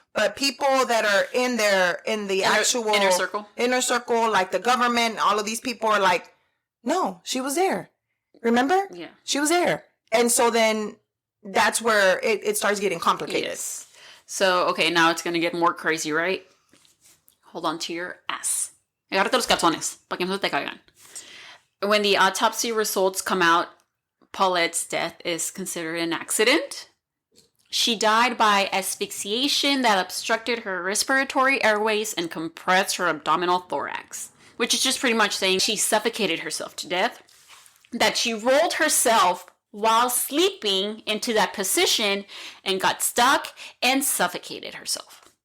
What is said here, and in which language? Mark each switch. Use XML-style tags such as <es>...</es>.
<en>But people that are in the actual inner circle, like the government, all of these people are like, no, she was there. Remember? Yeah. She was there. And so then that's where it starts getting complicated. Yes. So, okay, now it's going to get more crazy, right? Hold on to your ass.</en> <es>Agárrate los calzones, para que no se te caigan.</es> <en>When the autopsy results come out, Paulette's death is considered an accident. She died by asphyxiation that obstructed her respiratory airways and compressed her abdominal thorax, which is just pretty much saying she suffocated herself to death, that she rolled herself while sleeping into that position and got stuck and suffocated herself.</en>